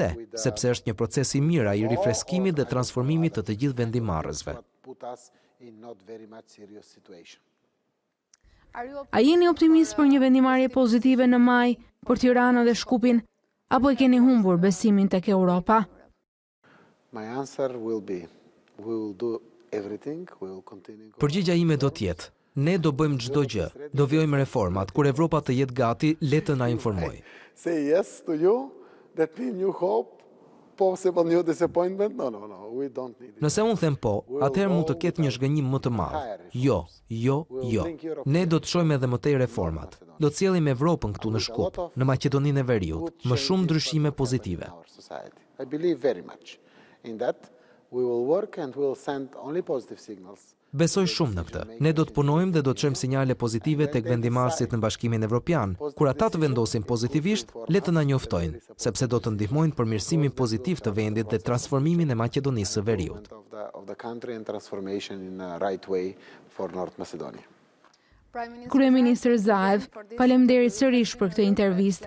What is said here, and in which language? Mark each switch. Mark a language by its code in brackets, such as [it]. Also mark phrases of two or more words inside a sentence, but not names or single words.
[sq] Sepse është një proces i mirë i rifreskimit dhe transformimit të gjithë vendimarrësve. A jeni optimist për një vendimarrje pozitive në maj për Tiranën dhe Shkupin, apo e keni humbur besimin tek Europa? [en] My answer will be, we will do everything. We will continue. [sq] Përgjigjja ime do të jetë: ne do bëjmë çdo gjë, do vjojmë reformat, kur Evropa të jetë gati, le të na informoj. [en] Say yes to you, that means new hope, possible new disappointment. No, we don't need it. [sq] Nëse unë them po, atëherë mund të ketë një zhgënjim më të madh. Jo. Ne do të shojmë edhe më tej reformat. Do të sjellim Evropën këtu në Shkup, në Maqedoninë e Veriut, më shumë ndryshime pozitive. [en] I believe very much in that. We will work and we will send only positive signals. [sq] Besoj shumë në këtë. Ne do të punojmë dhe do të çojmë sinjale pozitive tek vendimarrësit në Bashkimin Evropian. Kur ata të vendosin pozitivisht, le të na njoftojnë, sepse do të ndihmojnë përmirësimin pozitiv të vendit dhe transformimin e Maqedonisë së Veriut. Kryeministri Zaev, faleminderit sërish për këtë intervistë.